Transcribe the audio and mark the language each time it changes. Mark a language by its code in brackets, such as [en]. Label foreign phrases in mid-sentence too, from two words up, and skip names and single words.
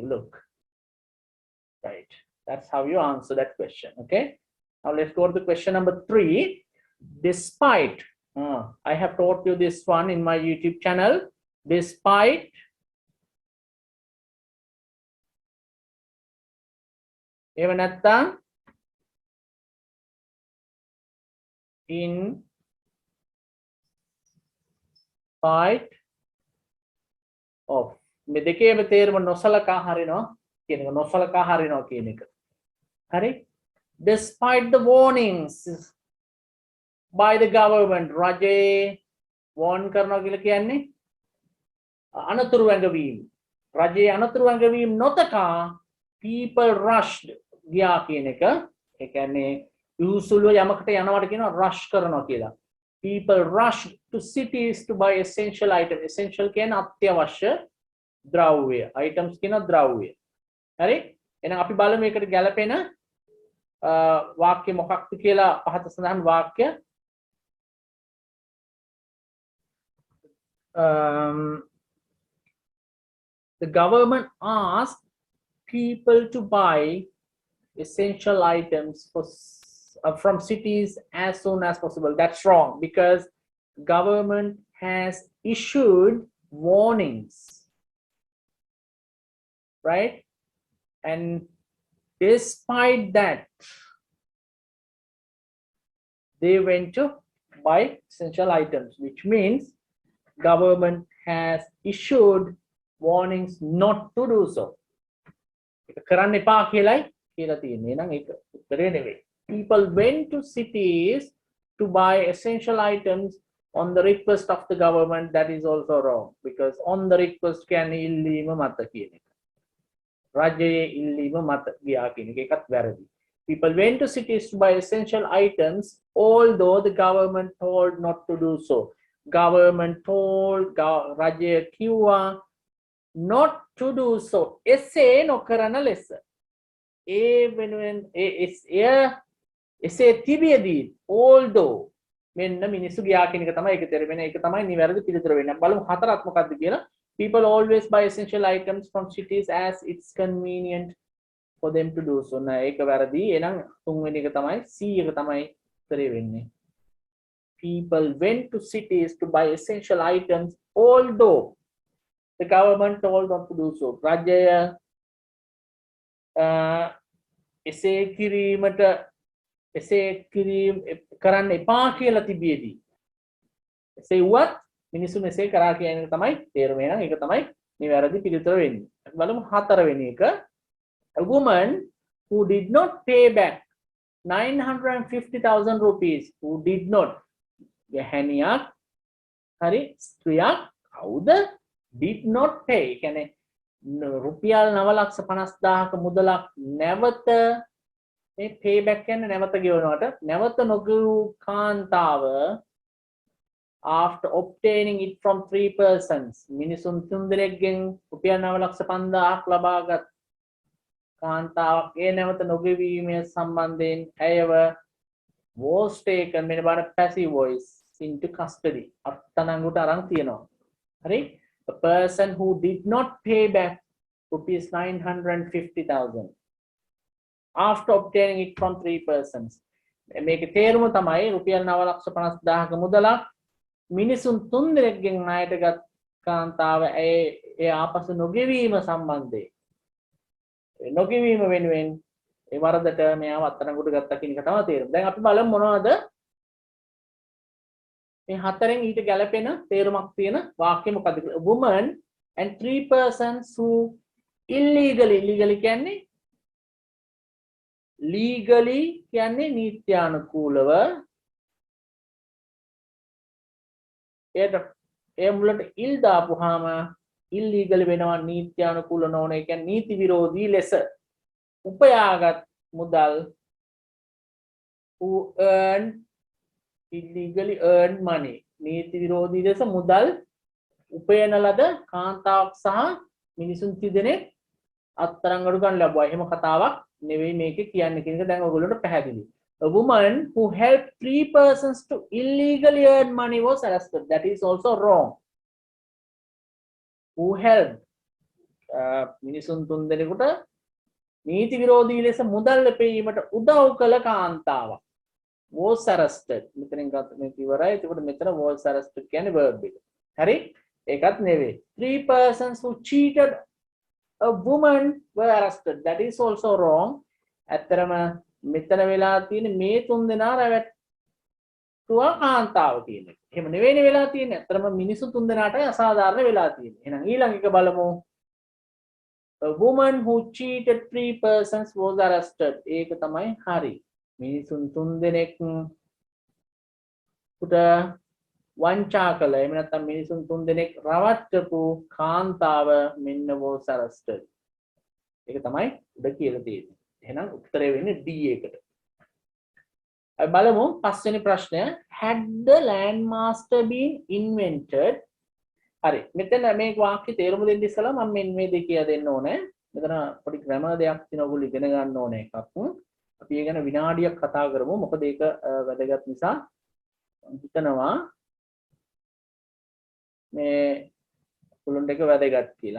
[en] Look, right, that's how you answer that question. Okay, now let's go to the question number 3. Despite I have taught you this one in my YouTube channel. [si] Despite එහෙම නැත්නම් [en] in spite of [si] මේ දෙකේම තේරුම නොසලකා හරිනවා කියන එක. නොසලකා හරිනවා කියන එක. හරි? [en] Despite the warnings by the government, [si] රජේ warn කරනවා කියලා කියන්නේ අනතුරු වැඟවීම රජයේ අනතුරු වැඟවීම නොතකා people rushed ගියා කියන එක ඒ කියන්නේ usually යමකට යනවට කියනවා rush කරනවා කියලා [en] people rushed to cities to buy essential items [si] essential කියන්නේ අත්‍යවශ්‍ය ද්‍රව්‍ය items කියන ද්‍රව්‍ය හරි එහෙනම් අපි බලමු මේකට ගැලපෙන වාක්‍ය මොකක්ද කියලා පහත සඳහන් වාක්‍ය [en] the government asked people to buy essential items from cities as soon as possible. That's wrong because government has issued warnings, right? And despite that, they went to buy essential items, which means government has issued warnings not to do so. [si] කරන්න එපා කියලායි කියලා තියෙන්නේ. එහෙනම් ඒක උත්තරේ නෙවෙයි. [en] People went to cities to buy essential items on the request of the government. That is also wrong because on the request [si] කියන්නේ ඉල්ලීම මත කියන එක. රජයේ ඉල්ලීම මත ගියා කියන එක එකත් වැරදි. [en] People went to cities to buy essential items although the government told not to do so. Government told [si] රජය කිව්වා [en] not to do so. [si] එසේ නොකරන ලෙස. ඒ වෙනුවෙන් එසේ තිබියදී although මෙන්න මිනිස්සු ගියා කියන එක තමයි ඒක තේරෙන්නේ. ඒක තමයි නිවැරදි පිළිතුර වෙන්නේ. බලමු හතරක් මොකක්ද කියලා. [en] People always buy essential items from cities as it's convenient for them to do so. [si] නෑ ඒක වැරදි. එහෙනම් තුන්වෙනි එක තමයි C එක තමයි උත්තරේ වෙන්නේ. [en] People went to cities to buy essential items although the government told not to do so. [si] රජය එසේ කිරීම කරන්න එපා කියලා තිබියදී එසේ වුවත් මිනිස්සු මෙසේ කරා කියන එක තමයි තේරුම. එහෙනම් ඒක තමයි නිවැරදි පිළිතුර වෙන්නේ. අපි බලමු හතරවෙනි එක. [en] A woman who did not pay back 950,000 rupees who did not [si] ගැහැණියක් හරි ස්ත්‍රියක් කවුද [en] did not pay [si] කියන්නේ රුපියල් 9,50,000ක මුදලක් නැවත මේ payback කියන්නේ නැවත ගෙවනවට නැවත නොගෙවූ කාන්තාව [en] after obtaining it from 3 persons [si] මිනිසුන් තුන් දෙනෙක්ගෙන් රුපියල් 9,50,000ක් ලබාගත් කාන්තාවක් ඒ නැවත නොගෙවීම සම්බන්ධයෙන් ඇයව [en] was taken [si] මෙන්න බලන්න [en] passive voice into custody [si] අත්අඩංගුවට අරන් තියනවා. හරි [en] a person who did not pay back rupees 950,000 after obtaining it from 3 persons [si] මේකේ තේරුම තමයි රුපියල් 9,50,000ක මුදලක් මිනිසුන් තුන් දෙනෙක්ගෙන් ණයටගත් කාන්තාව ඒ ආපසු නොගෙවීම සම්බන්ධයෙන් නොගෙවීම වෙනුවෙන් ඒ වරදට මෙයාව අත්අඩංගුවට ගත්තා කියන එක තමයි තේරුම. දැන් අපි බලමු මොනවද මේ හතරෙන් ඊට ගැලපෙන තේරුමක් තියෙන වාක්‍ය මොකද්ද කියලා. [en] A woman and 3 persons who illegally [si] කියන්නේ legally කියන්නේ නීත්‍යානුකූලව ඒ මුලට ඉල් දාපුවාම illegal වෙනවා නීත්‍යානුකූල නොවන ඒ කියන්නේ නීති විරෝධී ලෙස උපයාගත් මුදල් [en] who earned illegally earned money [si] නීති විරෝධී ලෙස මුදල් උපයන ලද කාන්තාවක් සහ මිනිසුන් තිදෙනෙක් අත්අඩංගුවට ගන්න ලැබුවා. එහෙම කතාවක් නෙවෙයි මේකේ කියන්නේ කියන එක දැන් ඔයගොල්ලන්ට පැහැදිලි. [en] A woman who helped 3 persons to illegally earn money was arrested. That is also wrong. Who helped [si] මිනිසුන් තුන් දෙනෙකුට නීති විරෝධී ලෙස මුදල් ලැබීමට උදව් කළ කාන්තාවක් [en] was arrested. [si] මෙතනින් ගත්ත මේක ඉවරයි. එතකොට මෙතන [en] was arrested [si] කියන්නේ verb එක. හරි? ඒකත් නෙවෙයි. [en] 3 persons who cheated a woman were arrested. That is also wrong. [si] ඇත්තරම මෙතන වෙලා තියෙන්නේ මේ තුන් දෙනා රැවට්ටුවා කාන්තාව කියන එක. එහෙම නෙවෙයිනේ වෙලා තියෙන්නේ. ඇත්තරම මිනිස්සු තුන් දෙනාටයි අසාධාරණ වෙලා තියෙන්නේ. එහෙනම් ඊළඟ එක බලමු. [en] A woman who cheated 3 persons was arrested. [si] ඒක තමයි හරි. මිනිසුන් තුන් දෙනෙක් උට වංචා කළ එහෙම නැත්නම් මිනිසුන් තුන් දෙනෙක් රවට්ටපු කාන්තාව මෙන්න [en] was arrested. [si] ඒක තමයි උඩ කියලා තියෙන්නේ. එහෙනම් උත්තරය වෙන්නේ D එකට. අපි බලමු පස්වෙනි ප්‍රශ්නය. [en] Had the landmaster been invented? [si] හරි. මෙතන මේ වාක්‍ය තේරුම දෙන්න ඉස්සලා මම මේ දෙක කියලා දෙන්න ඕනේ. මෙතන පොඩි ග්‍රැමර් දෙයක් තියෙනවා ඔයගොල්ලෝ ඉගෙන ගන්න ඕනේ එකක්. අපි ඒ ගැන විනාඩියක් කතා කරමු. මොකද ඒක වැදගත් නිසා හිතනවා මේ පුළුන් දෙක වැදගත් කියලා.